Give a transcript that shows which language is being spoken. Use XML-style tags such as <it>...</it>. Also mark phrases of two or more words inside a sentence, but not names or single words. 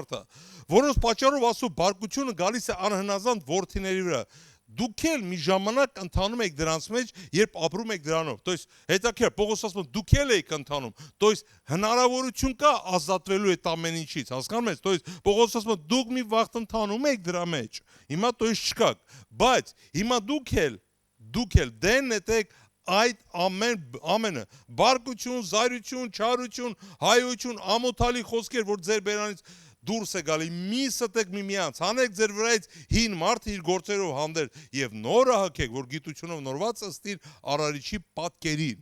<hy>է, որոնց պատճառով Աստծո բարկությունը գալիս է անհնազանդ որդիների վրա։ Դուք էլ մի ժամանակ ընթանում եք դրանց մեջ, երբ ապրում եք դրանով։</hy> <ru>То есть</ru> <hy>հետաքրքիր, Պողոս ասում է, դուք էլ եք ընթանում։</hy> <ru>То есть</ru> <hy>հնարավորություն կա ազատվելու այդ ամեն ինչից, հասկանում եք։</hy> <ru>То есть</ru> <hy>Պողոս ասում է, դուք մի վաղ ընթանում եք դրա մեջ։ Հիմա то есть չկաք, բայց հիմա դուք էլ դեն նետեք այդ ամենը բարկություն, զայրություն, չարություն, հայություն, ամոթալի խոսքեր, որ ձեր բերանից դուրս է գալի, մի ստեք միմյանց, հանեք ձեր վրայից հին մարդը իր գործերով հանդեր եւ նորը հագեք, որ գիտությունով նորված ըստիր արարիչի պատկերին։</hy>